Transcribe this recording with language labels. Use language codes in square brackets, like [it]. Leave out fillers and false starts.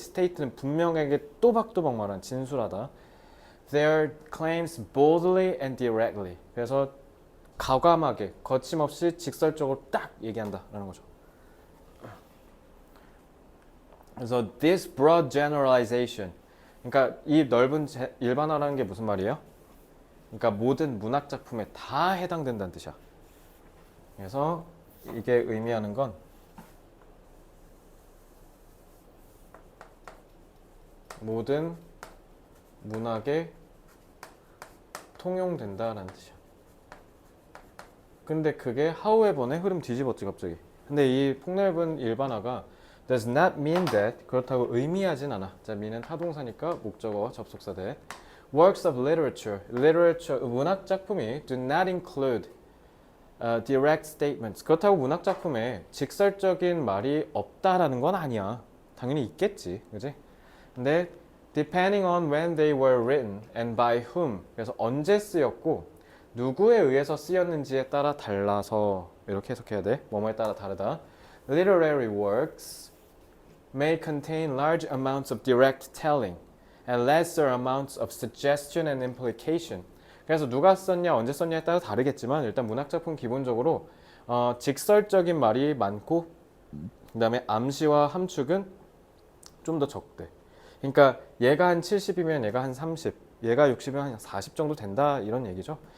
[ko] state는 분명하게 또박또박 말하는 진술하다. [en] their claims boldly and directly. [ko] 그래서 과감하게, 거침없이 직설적으로 딱 얘기한다라는 거죠. 그래서 [en] this broad generalization. [ko] 그러니까 이 넓은 일반화라는 게 무슨 말이에요? 그러니까 모든 문학 작품에 다 해당된다는 뜻이야. 그래서 이게 의미하는 건 모든 문학에 통용된다라는 뜻이야. 근데 그게 however의 흐름 뒤집었지 갑자기. 근데 이 폭넓은 일반화가 [en] does not mean that [ko] 그렇다고 의미하진 않아. 자, mean은 타동사니까 목적어와 접속사 대 [en] works of literature [ko] 문학 작품이 [en] do not include direct statements. [ko] 그렇다고 문학 작품에 직설적인 말이 없다라는 건 아니야. 당연히 있겠지, 그지? 근데 [en] depending on when they were written and by whom. [ko] 그래서 언제 쓰였고 누구에 의해서 쓰였는지에 따라 달라서 이렇게 해석해야 돼. 뭐뭐에 따라 다르다. [en] Literary works may contain large amounts of direct telling and lesser amounts of suggestion and implication. [ko] 그래서 누가 썼냐, 언제 썼냐에 따라 다르겠지만 일단 문학작품 기본적으로 직설적인 말이 많고 그 다음에 암시와 함축은 좀 더 적대. 그러니까 얘가 한 70이면 얘가 한 30, 얘가 60이면 한 40 정도 된다 이런 얘기죠.